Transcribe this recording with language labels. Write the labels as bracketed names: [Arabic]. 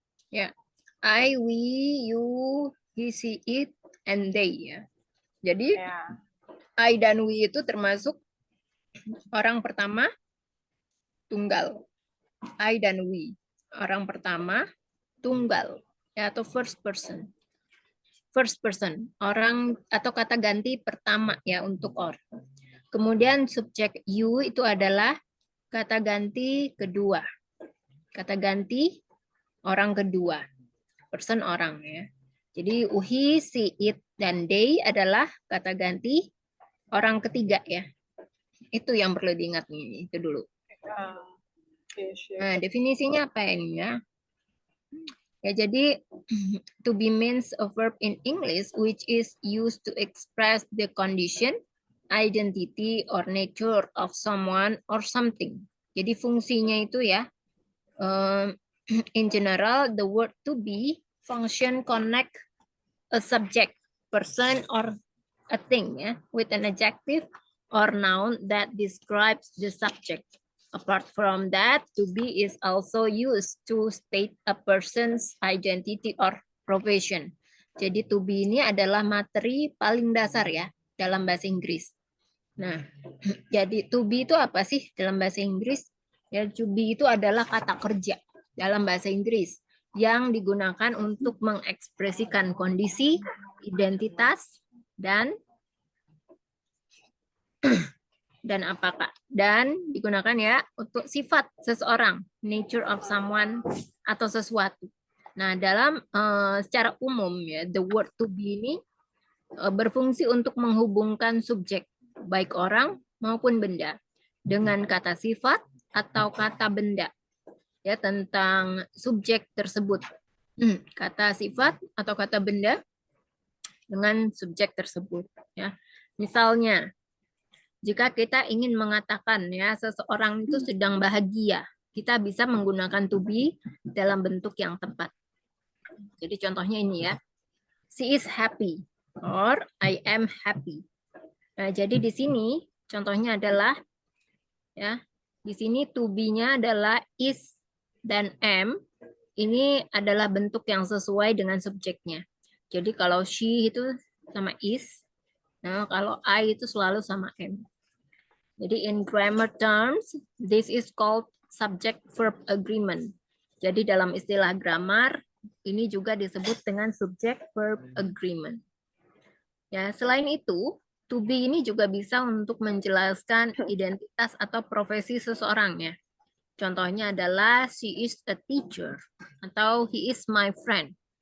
[English] Ya. I, we, you, he, she, it, and they ya. [Indonesian] Jadi Ya. I dan we itu termasuk orang pertama tunggal. I dan we. Orang pertama tunggal, ya, atau first person. First person, orang atau kata ganti pertama ya untuk or. Kemudian subjek you itu adalah kata ganti kedua. Kata ganti orang kedua. Person orang ya. Jadi he, she, it, dan they adalah kata ganti orang ketiga ya. Itu yang perlu diingat nih, itu dulu. Nah, definisinya apa ini ya? Ya, jadi [English] to be means a verb in English which is used to express the condition, identity, or nature of someone or something. [Indonesian] Jadi fungsinya itu ya, [English] in general, the word to be function connect a subject, person, or a thing ya, with an adjective or noun that describes the subject. Apart from that, to be is also used to state a person's identity or profession. [Indonesian] Jadi to be ini adalah materi paling dasar ya dalam bahasa Inggris. Nah, jadi to be itu apa sih dalam bahasa Inggris? Ya, to be itu adalah kata kerja dalam bahasa Inggris yang digunakan untuk mengekspresikan kondisi, identitas, dan apakah, dan digunakan ya untuk sifat seseorang, [English] nature of someone [Indonesian] atau sesuatu. Nah, dalam secara umum ya, the word to be ini berfungsi untuk menghubungkan subjek, baik orang maupun benda, dengan kata sifat atau kata benda ya tentang subjek tersebut. Kata sifat atau kata benda dengan subjek tersebut ya. Misalnya, jika kita ingin mengatakan ya seseorang itu sedang bahagia, kita bisa menggunakan to be dalam bentuk yang tepat. Jadi contohnya ini ya. [English] She is happy or I am happy. [Indonesian] Nah, jadi di sini contohnya adalah ya, di sini to be-nya adalah is dan am. Ini adalah bentuk yang sesuai dengan subjeknya. Jadi kalau she itu sama is, nah kalau I itu selalu sama am. Jadi [English] in grammar terms, this is called subject-verb agreement. [Indonesian] Jadi dalam istilah grammar, ini juga disebut dengan subject-verb agreement. Ya, selain itu, to be ini juga bisa untuk menjelaskan identitas atau profesi seseorang ya. Contohnya adalah [English] she is a teacher [Indonesian] atau [English] he is my friend.